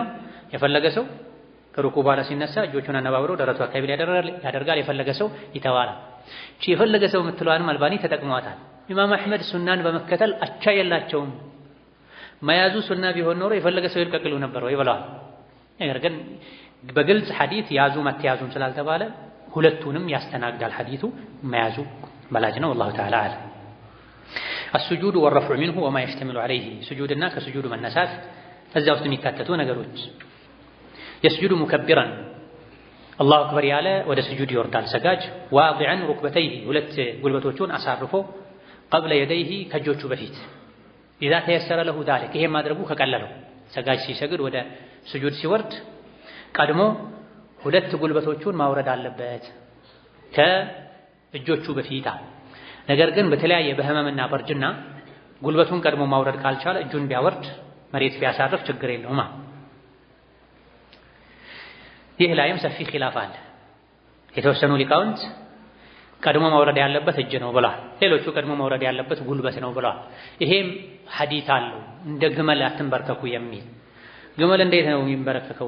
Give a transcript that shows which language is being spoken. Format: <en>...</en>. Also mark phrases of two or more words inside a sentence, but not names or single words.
<am>የፈለገ ሰው ከሩኩ በኋላ ሲነሳ እጆቹን አነባብሮ ደረቱ አካባቢ ላይ ያደርጋል፣ የፈለገ ሰው ይተዋል። እቺ የፈለገ ሰው የምትለዋንም አልባኒ ተጠቅሟታል። ኢማም አሕመድ ሱናን በመከተል አቻ የላቸውም። መያዙ ሱና ቢሆን ኖሮ የፈለገ ሰው ይልቀቅሉ ነበር ወይ ብለዋል። ነገር ግን በግልጽ ሐዲት ያዙ መተያዙም ስላልተባለ ሁለቱንም ያስተናግዳል። ሐዲቱ መያዙ በላጅ ነው።</am> <ar>والله تعالى أعلم. السجود والرفع منه وما يشتمل عليه سجودنا كسجود</ar> <am>መነሳት እዚያ ውስጥ የሚካተቱ ነገሮች</am> <ar>يسجد مكبرا الله أكبر</ar> <am>ያለ ወደ ስጁድ ይወርዳል ሰጋጅ</am> <ar>واضعا ركبتيه</ar> <am>ሁለት ጉልበቶቹን አሳርፎ</am> <ar>قبل يديه</ar> <am>ከእጆቹ በፊት</am> <ar>إذا تيسر له ذلك</ar> <am>ይሄ ማድረጉ ከቀለለው ሰጋጅ ሲሰግድ ወደ ስጁድ ሲወርድ ቀድሞ ሁለት ጉልበቶቹን ማውረድ አለበት ከእጆቹ በፊት። ነገር ግን በተለያየ በህመምና በርጅና ጉልበቱን ቀድሞ ማውረድ ካልቻለ እጁን ቢያወርድ መሬት ቢያሳርፍ ችግር የለውም። ይህ ላይም ሰፊ ኺላፍ አለ። የተወሰኑ ሊቃውንት ቀድሞ መውረድ ያለበት እጅ ነው ብለዋል። ሌሎቹ ቀድሞ መውረድ ያለበት ጉልበት ነው ብለዋል። ይሄም ሐዲት አለው እንደ ግመል አትንበርከኩ የሚል። ግመል እንዴት ነው የሚንበረከከው?</am>